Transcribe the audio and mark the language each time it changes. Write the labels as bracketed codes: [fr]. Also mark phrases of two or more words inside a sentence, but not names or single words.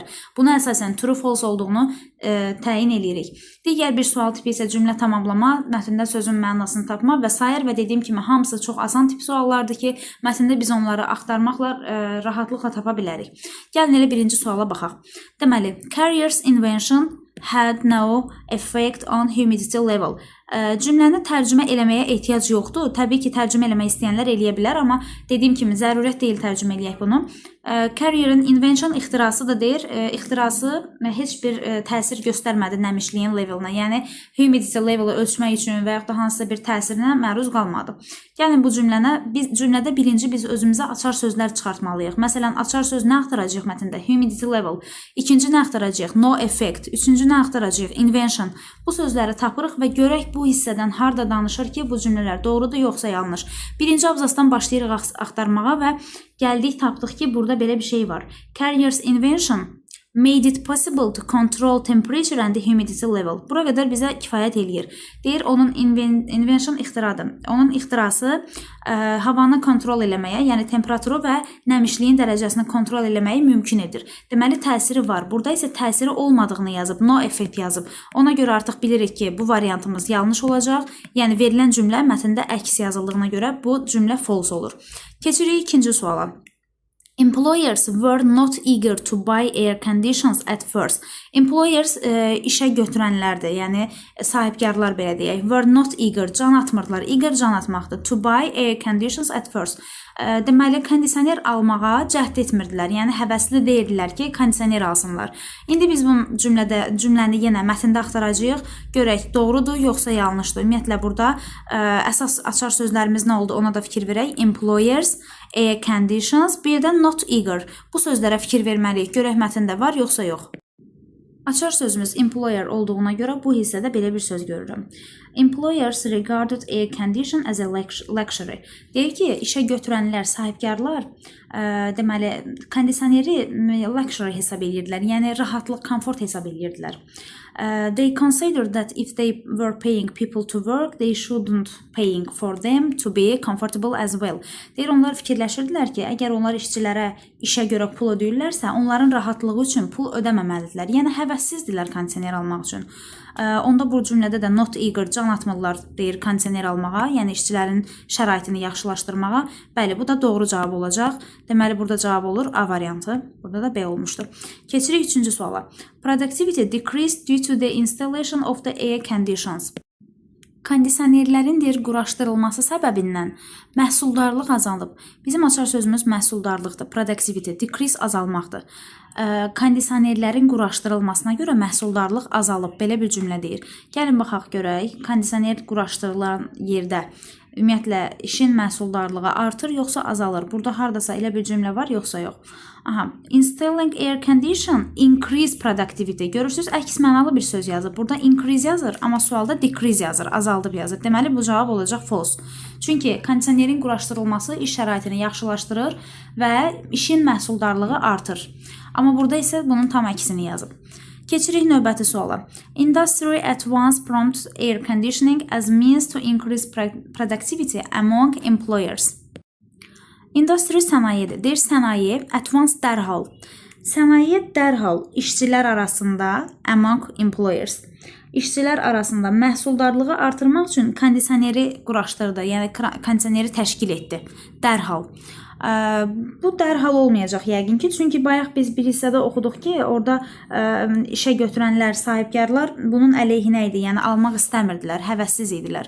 [az] Buna əsasən [en] true false [az] olduğunu təyin edirik. Digər bir sual tipi isə cümlə tamamlama, mətndə sözün mənasını tapma və s. və dediyim kimi hamısı çox asan tip suallardır ki, mətndə biz onları axtarmaqla rahatlıqla tapa bilərik. Gəlin elə birinci suala baxaq. [en] Deməli, Carrier's invention had no effect on humidity level. [az] Cümləni tərcümə eləməyə ehtiyac yoxdur. Təbii ki, tərcümə eləmək istəyənlər eləyə bilər, amma dediyim kimi zərurət deyil tərcümə eləyək bunu. Carrier'in invention ixtirası da deyir. İxtirası heç bir təsir göstərmədi nəmişliyin levelına. Yəni, [en] humidity levelu [az] ölçmək üçün və yaxud da hansısa bir təsirinə məruz qalmadı. Gəlin bu cümlədə birinci biz özümüzə açar sözlər çıxartmalıyıq. Məsələn, açar söz nə axtaracağıq mətndə? [en] Humidity level. [az] İkinci nə axtaracağıq? [en] No effect. [az] Üçüncü nə axtaracağıq? Invention. Bu sözləri tapırıq və görək bu hissədən harda danışır ki, bu cümlələr doğrudur yoxsa yanlış. Birinci abzasdan başlayırıq axtarmağa və gəldik, tapdıq ki, burada belə bir şey var. [en] Carrier's invention made it possible to control temperature and humidity level. [az] Bura qədər bizə kifayət eləyir. Deyir, onun invention ixtiradır. Onun ixtirası havanı kontrol eləməyə, yəni temperaturu və nəmişliyin dərəcəsini kontrol eləməyi mümkün edir. Deməli, təsiri var. Burada isə təsiri olmadığını yazıb, [en] no effect [az] yazıb. Ona görə artıq bilirik ki, bu variantımız yanlış olacaq. Yəni, verilən cümlə mətndə əks yazıldığına görə bu cümlə false olur. Keçirik ikinci suala. [en] Employers were not eager to buy air conditions at first. [az] Employers işə götürənlərdir, yəni sahibkarlar belə deyək. [en] Were not eager, [az] can atmırdılar. Eager can atmaqdır. [en] To buy air conditions at first. [az] Deməli, kondisioner almağa cəhd etmirdilər. Yəni, həvəsli deyirdilər ki, kondisioner alsınlar. İndi biz bu cümləni yenə mətndə axtaracağıq. Görək, doğrudur, yoxsa yanlışdır. Ümumiyyətlə, burada əsas açar sözlərimiz nə oldu, ona da fikir verək. [en] Employers, air conditions, [az] bir də [en] not eager. [az] Bu sözlərə fikir verməliyik. Görək, mətndə var, yoxsa yox. Açar sözümüz employer olduğuna görə bu hissədə belə bir söz görürəm. [en] Employers regarded air condition as a luxury. [az] Deyir ki, işə götürənlər, sahibkarlar, deməli, kondisioneri luxury hesab edirdilər, yəni rahatlıq, komfort hesab edirdilər. [en] They considered that if they were paying people to work, they shouldn't paying for them to be comfortable as well. [az] Deyir, onlar fikirləşirdilər ki, əgər onlar işçilərə işə görə pul ödəyirlərsə, onların rahatlığı üçün pul ödəməməlidirlər. Yəni, həvəssizdirlər kondisioner almaq üçün. Onda bu cümlədə də [en] not eager, [az] can atmırlar deyir kondisioner almağa, yəni işçilərin şəraitini yaxşılaşdırmağa. Bəli, bu da doğru cavab olacaq. Deməli, burada cavab olur A variantı. Burada da B olmuşdur. Keçirik üçüncü suala. [en] Productivity decreased due to the installation of the air conditions. [az] Kondisionerlərin quraşdırılması səbəbindən məhsuldarlıq azalıb. Bizim açar sözümüz məhsuldarlıqdır, productivity, decrease azalmaqdır. Kondisionerlərin quraşdırılmasına görə məhsuldarlıq azalıb, belə bir cümlə deyir. Gəlin baxaq görək, kondisioner quraşdırılan yerdə ümumiyyətlə işin məhsuldarlığı artır yoxsa azalır? Burada hardasa elə bir cümlə var yoxsa yox? [en] Aha, installing air condition increase productivity. [az] Görürsüz, əks mənalı bir söz yazır. Burada increase yazır, amma sualda decrease yazır, azaldıb yazır. Deməli bu cavab olacaq false. Çünki kondisionerin quraşdırılması iş şəraitini yaxşılaşdırır və işin məhsuldarlığı artır. Amma burada isə bunun tam əksini yazıb. Keçirik növbəti suala. [en] Industry at once prompts air conditioning as means to increase productivity among employers. [az] Industry sənayedir. Deyir sənaye [en] at once [az] dərhal. Sənaye dərhal işçilər arasında [en] among employers. [az] İşçilər arasında məhsuldarlığı artırmaq üçün kondisioneri quraşdırdı, yəni kondisioneri təşkil etdi. Dərhal. Bu dərhal olmayacaq yəqin ki, çünki bayaq biz bir hissədə oxuduq ki, orada işə götürənlər, sahibkarlar bunun əleyhinə idi, yəni almaq istəmirdilər, həvəssiz idilər.